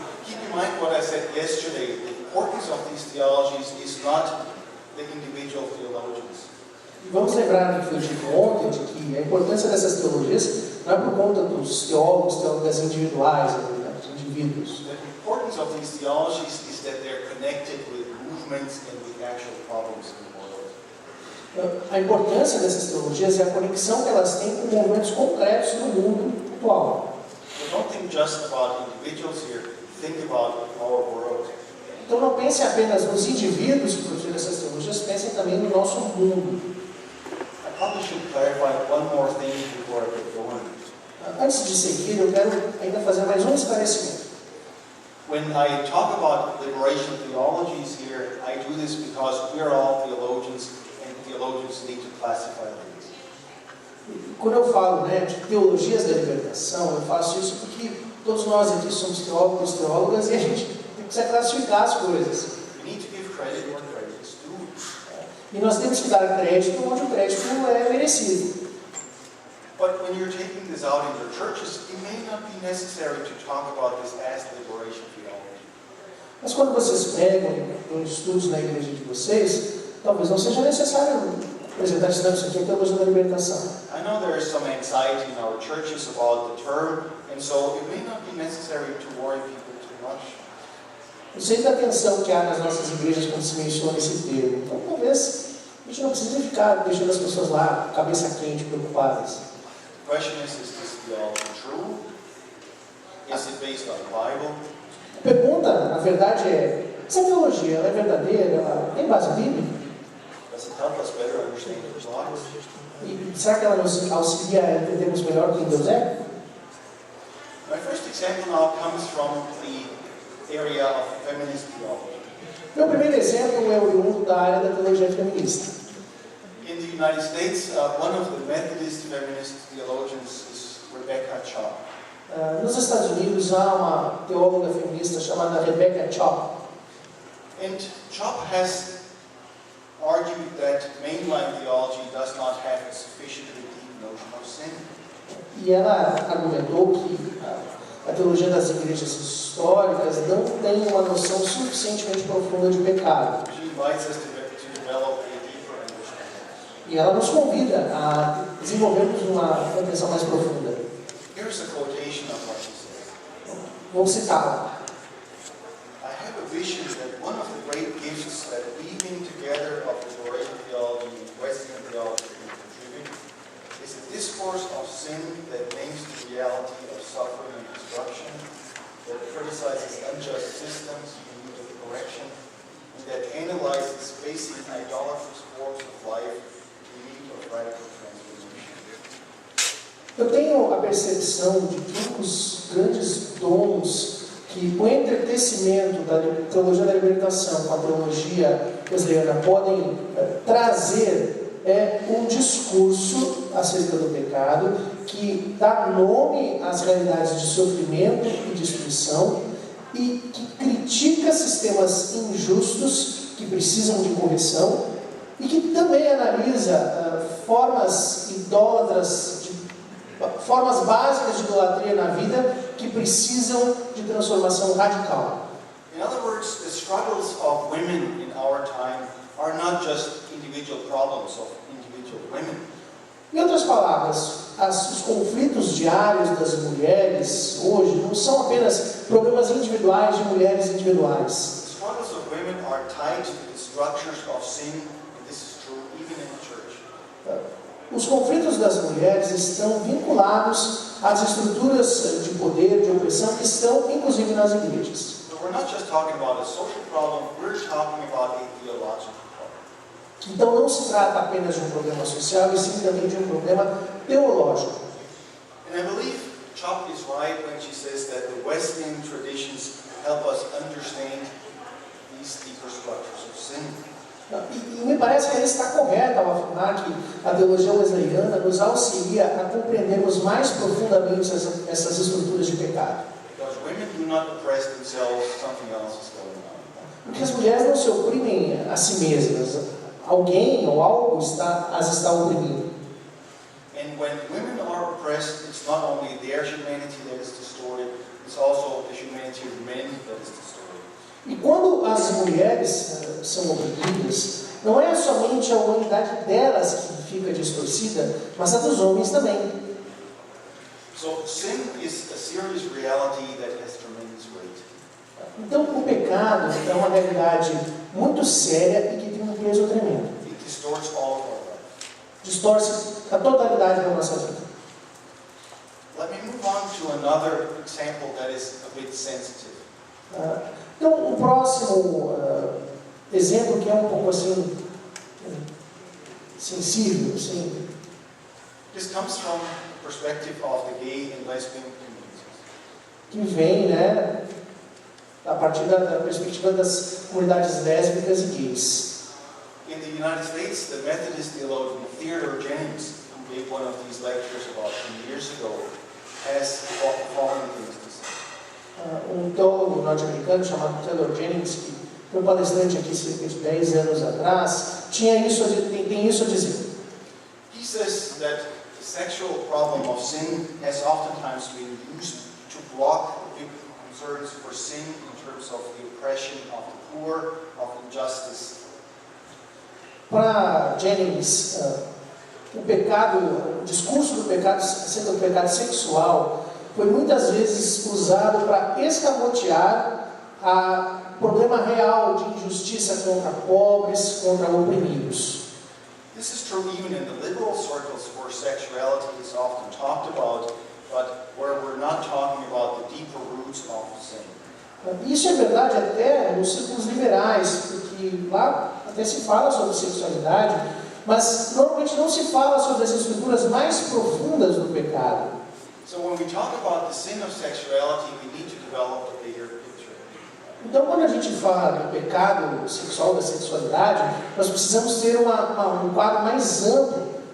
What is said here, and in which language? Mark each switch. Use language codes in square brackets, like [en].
[en] Keep in mind what I said yesterday. The importance of these theologies is not the individual theologians. [pt] E vamos lembrar do que foi dito ontem, de que a importância dessas teologias não é por conta dos teólogos, teólogas individuais, dos indivíduos. [en] The importance of these theologies is that they're connected with movements and with actual problems in the world. [pt] A importância dessas teologias é a conexão que elas têm com movimentos concretos no mundo atual. [en] So don't think just about individuals here, think about our world. [pt] Então não pensem apenas nos indivíduos que produzem essas teologias, pensem também no nosso mundo. [en] I probably should clarify one more thing before I get going. [pt] Antes de seguir, eu quero ainda fazer mais um esclarecimento. [en] When I talk about liberation theologies here, I do this because we're all theologians and theologians need to classify things. [pt] Quando eu falo de teologias da libertação, eu faço isso porque todos nós aqui somos teólogos, teólogas, e a gente precisa classificar as coisas. [en] We need to give credit where credit is due. [pt] E nós temos que dar crédito onde o crédito é merecido. [en] But when you're taking this out in your churches, it may not be necessary to talk about this as liberation theology. [pt] Mas quando vocês pegam os estudos na igreja de vocês, talvez não seja necessário apresentar isso aqui é teologia da libertação. [en] I know there is some anxiety in our churches about the term, and And so it may not be necessary to worry people too much. [pt] Eu sei da atenção que há nas nossas igrejas quando se menciona esse termo. Então, talvez a gente não precise ficar deixando as pessoas lá, cabeça quente, preocupadas. [en] The question is this theology true? Is it based on the Bible? [pt] A pergunta, na verdade, é: essa teologia ela é verdadeira? Ela tem base bíblica? [en] Does it help us better understand God? [pt] E será que ela nos auxilia a entendermos melhor quem Deus é? [en] My first example now comes from the area of feminist theology. [pt] Meu primeiro exemplo é oriundo da área da teologia feminista. [en] In the United States, one of the Methodist feminist theologians is Rebecca Chop. [pt] Nos Estados Unidos há uma teóloga feminista chamada Rebecca Chop. [en] And Chop has argued that mainline theology does not have a sufficiently deep notion of sin. [pt] E ela argumentou que a teologia das igrejas históricas não tem uma noção suficientemente profunda de pecado. [en] She invites us to develop a deeper understanding. [pt] E ela nos convida a desenvolvermos uma compreensão mais profunda. [en] Here's a quotation of what she says. [pt] Vou citá-la. [en] I have a vision that one of the great gifts that weaving together of liberation theology and Wesleyan theology can contribute is a discourse of sin that names the reality of suffering and destruction, that criticizes unjust systems in need of correction, and that analyzes basic idolatrous forms of life in need of radical transformation. [pt] Eu tenho a percepção de que os grandes dons que o entretecimento da teologia da libertação com a teologia wesleyana podem trazer é um discurso acerca do pecado que dá nome às realidades de sofrimento e destruição e que critica sistemas injustos que precisam de correção e que também analisa formas idólatras, formas básicas de idolatria na vida que precisam de transformação radical. [en] In other words, the struggles of women in our time are not just individual problems of individual women. [pt] Em outras palavras, os conflitos diários das mulheres hoje não são apenas problemas individuais de mulheres individuais. [en] The struggles of women are tied to the structures of sin, and this is true even in the church. [pt] Os conflitos das mulheres estão vinculados às estruturas de poder, de opressão, que estão inclusive nas igrejas. [en] So we're not just talking about a social problem, we're talking about a theological problem. [pt] Então não se trata apenas de um problema social, e sim também de um problema teológico. [en] And I believe Chop is right when she says that the Wesleyan traditions help us understand these deeper structures of sin. [pt] E me parece que ela está correta ao afirmar que a teologia wesleyana nos auxilia a compreendermos mais profundamente essas estruturas de pecado. [en] Because women do not oppress themselves, something else is going on. [pt] Porque as mulheres não se oprimem a si mesmas. Alguém ou algo as está oprimindo. [en] And when women are oppressed, it's not only their humanity that is distorted, it's also the humanity of men that is distorted. [pt] E quando as mulheres são oprimidas, não é somente a humanidade delas que fica distorcida, mas a dos homens também. [en] So sin is a serious reality that has tremendous weight. [pt] Então o pecado é uma realidade muito séria e que tem um peso tremendo. [en] It distorts all of our life. [pt] Distorce a totalidade da nossa vida. [en] Let me move on to another example that is a bit sensitive. [pt] Então, o próximo exemplo que é um pouco assim sensível, assim, [en] This comes from the perspective of the gay and lesbian communities. [pt] que vem, né, a partir da perspectiva das comunidades lésbicas e gays. [en] In the United States, the Methodist theologian Theodore Jennings, who gave one of these lectures about 10 years ago, has the following things to say. [pt] Um teólogo norte-americano chamado Theodore Jennings, que foi um palestrante aqui cerca de 10 anos atrás, tem isso a dizer. [en] He says that the sexual problem of sin has oftentimes been used to block biblical concerns for sin in terms of the oppression of the poor, of injustice. [pt] Para Jennings, o discurso do pecado, acerca do pecado sexual, foi muitas vezes usado para escamotear o problema real de injustiça contra pobres, contra oprimidos. [en] This is true even in the liberal circles where sexuality is often talked about, but where we're not talking about the deeper roots of sin. [pt] Isso é verdade até nos círculos liberais, porque lá até se fala sobre sexualidade, mas normalmente não se fala sobre as estruturas mais profundas do pecado. [en] So when we talk about the sin of sexuality, we need to develop a bigger picture. [pt] Então, quando a gente fala do pecado sexual, da sexualidade, nós precisamos ter um quadro mais amplo.